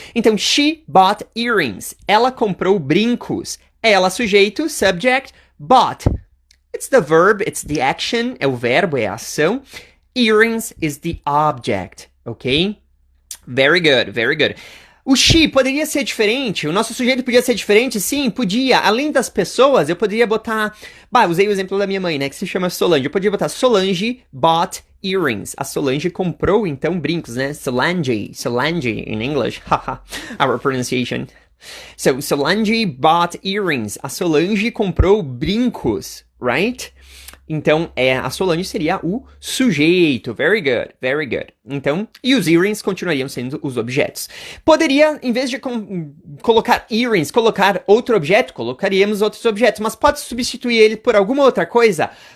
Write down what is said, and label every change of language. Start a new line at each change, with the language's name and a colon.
English: Então, she bought earrings.
Portuguese: Ela comprou brincos. Ela, sujeito, subject, bought.
English: It's the verb, it's the action,
Portuguese: é o verbo, é a ação.
English: Earrings is the object, ok? Very good, very good.
Portuguese: O she poderia ser diferente? O nosso sujeito podia ser diferente? Sim, podia. Além das pessoas, eu poderia botar... usei o exemplo da minha mãe, né? Que se chama Solange. Eu podia botar
English: Solange bought earrings.
Portuguese: A Solange comprou, então, brincos, né?
English: Solange in English. Haha, our pronunciation. So, Solange bought earrings.
Portuguese: A Solange comprou brincos, right? Então, a Solange seria o sujeito.
English: Very good, very good.
Portuguese: Então, e os earrings continuariam sendo os objetos. Poderia, em vez de colocar earrings, colocar outro objeto, colocaríamos outros objetos, mas pode substituir ele por alguma outra coisa?